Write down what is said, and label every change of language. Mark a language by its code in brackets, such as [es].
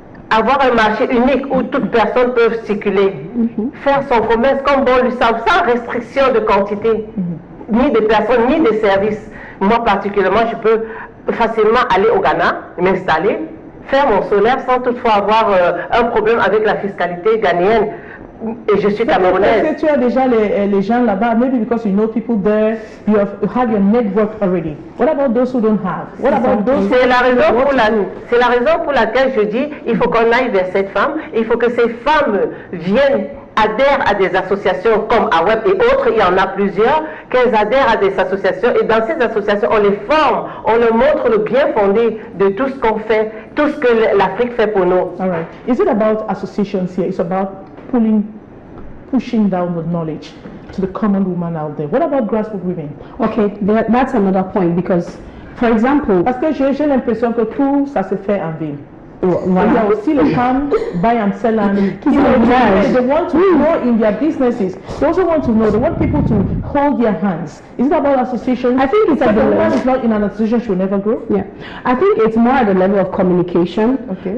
[fr] Avoir un marché unique où toutes personnes peuvent circuler, faire son commerce comme bon lui semble, sans restriction de quantité, ni de personnes, ni de services. Moi particulièrement, je peux facilement aller au Ghana, m'installer, faire mon solaire sans toutefois avoir un problème avec la fiscalité ghanéenne. Et je suis camerounaise. Parce que tu as déjà les gens là-bas, [en] maybe because you know people there, you have your network already. What about those who don't have? What about those? [fr] C'est la raison pour laquelle je dis il faut qu'on aille vers cette femme. Il faut que ces femmes viennent, adhèrent à des associations comme AWEB et autres, il y en a plusieurs, qu'elles adhèrent à des associations et dans ces associations on les forme, on leur montre le bien fondé de tout ce qu'on fait, tout ce que l'Afrique fait pour nous. [en] All right. Is it about associations here? It's about pushing down the knowledge to the common woman out there. What about grassroots women? Okay, that's another point because, for example, [fr] parce que j'ai l'impression que tout ça se fait en ville. Voilà. Il y a aussi les femmes [en] buy and sell and they want to grow in their businesses. They also want to know. They want people to hold their hands. Is it about association? I think it's at the level. One is not in an association, she will never grow. Yeah, I think it's more at the level of communication. Okay.